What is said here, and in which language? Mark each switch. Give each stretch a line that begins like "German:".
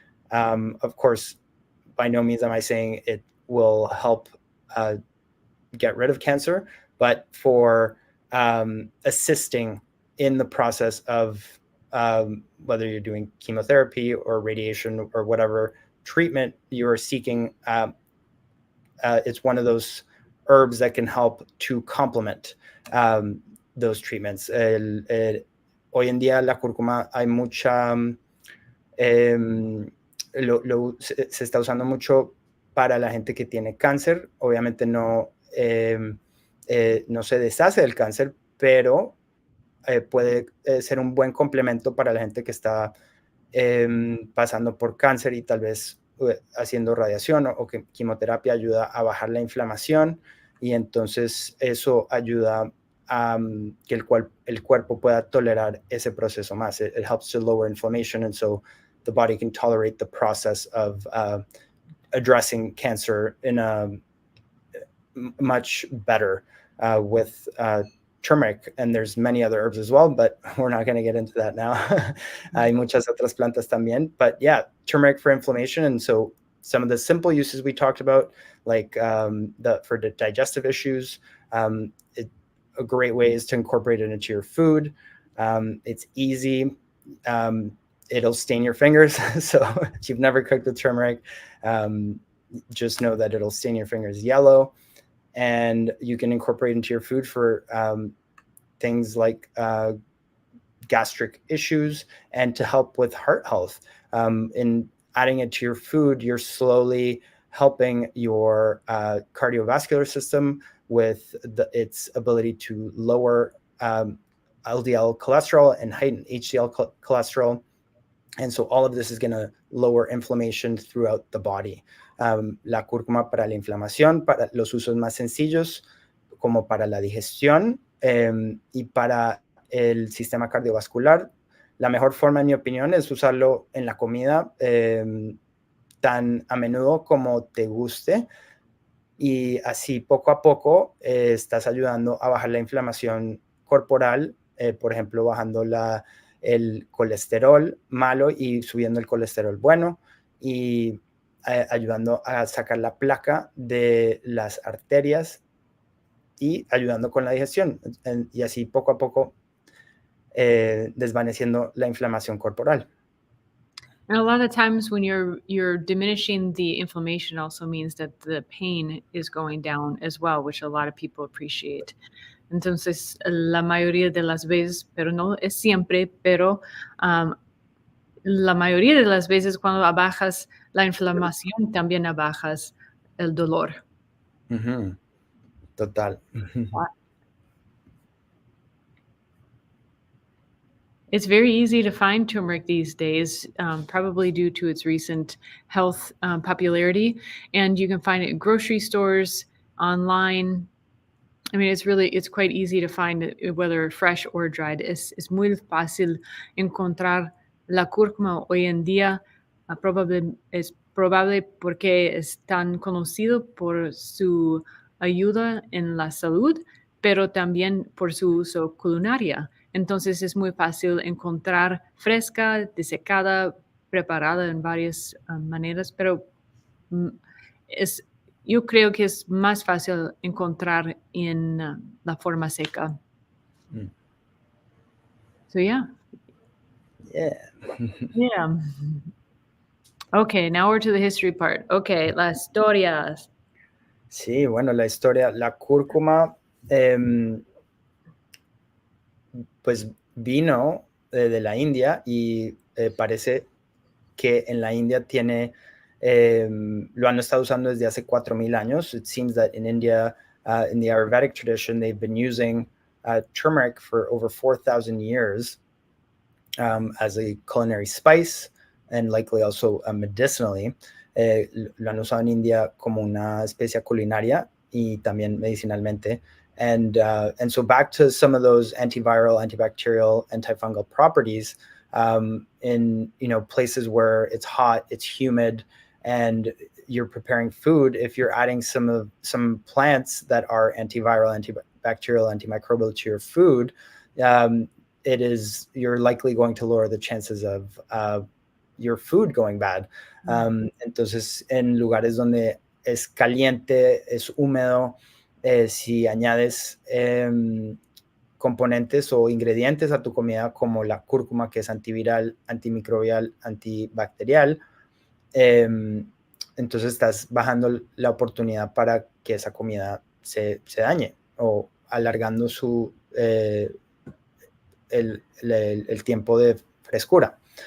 English: Of course, by no means am I saying it will help get rid of cancer, but for assisting in the process of whether you're doing chemotherapy or radiation or whatever treatment you're seeking, it's one of those herbs that can help to complement those treatments.
Spanish: Hoy en día la cúrcuma hay mucha... se está usando mucho para la gente que tiene cáncer. Obviamente no se deshace del cáncer, pero puede ser un buen complemento para la gente que está pasando por cáncer y tal vez haciendo radiación o que quimioterapia ayuda a bajar la inflamación, y entonces eso ayuda a que el cuerpo pueda tolerar ese proceso más.
English: It helps to lower inflammation, and so the body can tolerate the process of addressing cancer in a much better with turmeric. And there's many other herbs as well, but we're not going to get into that now.
Spanish: Hay muchas otras plantas también,
English: but yeah, turmeric for inflammation. And so some of the simple uses we talked about, like for the digestive issues, a great way is to incorporate it into your food. It's easy. it'll stain your fingers. So if you've never cooked with turmeric, just know that it'll stain your fingers yellow. And you can incorporate into your food for things like gastric issues and to help with heart health. In adding it to your food, you're slowly helping your cardiovascular system with its ability to lower LDL cholesterol and heighten HDL cholesterol. And so all of this is going to lower inflammation throughout the body.
Spanish: La cúrcuma para la inflamación, para los usos más sencillos, como para la digestión y para el sistema cardiovascular. La mejor forma, en mi opinión, es usarlo en la comida tan a menudo como te guste. Y así poco a poco estás ayudando a bajar la inflamación corporal, por ejemplo, bajando el colesterol malo y subiendo el colesterol bueno, y ayudando a sacar la placa de las arterias y ayudando con la digestión. Y así poco a poco desvaneciendo la inflamación corporal.
English: And a lot of times when you're diminishing the inflammation also means that the pain is going down as well, which a lot of people appreciate.
Spanish: Entonces, la mayoría de las veces, pero no es siempre, pero la mayoría de las veces cuando abajas la inflamación, también abajas el dolor. Uh-huh. Total.
English: It's very easy to find turmeric these days, probably due to its recent health popularity. And you can find it in grocery stores, online. I mean, it's quite easy to find it, whether fresh or dried.
Spanish: Es muy fácil encontrar la cúrcuma hoy en día. Es probable porque es tan conocido por su ayuda en la salud, pero también por su uso culinario. Entonces es muy fácil encontrar fresca, desecada, preparada en varias maneras, pero yo creo que es más fácil encontrar en la forma seca.
English: So yeah. Yeah. Okay, now we're to the history part.
Spanish: Okay, las historias. Sí, bueno, la historia, la cúrcuma, pues vino de la India y parece que en la India lo han estado usando desde hace 4,000 años.
English: It seems that in India, in the Ayurvedic tradition, they've been using turmeric for over 4,000 years as a culinary spice and likely also medicinally.
Spanish: Lo han usado en India como una especia culinaria y también medicinalmente.
English: And so back to some of those antiviral, antibacterial, antifungal properties, in places where it's hot, it's humid, and you're preparing food, if you're adding some plants that are antiviral, antibacterial, antimicrobial to your food, you're likely going to lower the chances of your food going bad.
Spanish: Entonces, en lugares donde es caliente, es húmedo, si añades componentes o ingredientes a tu comida como la cúrcuma, que es antiviral, antimicrobial, antibacterial, entonces estás bajando la oportunidad para que esa comida se dañe o alargando el tiempo de frescura.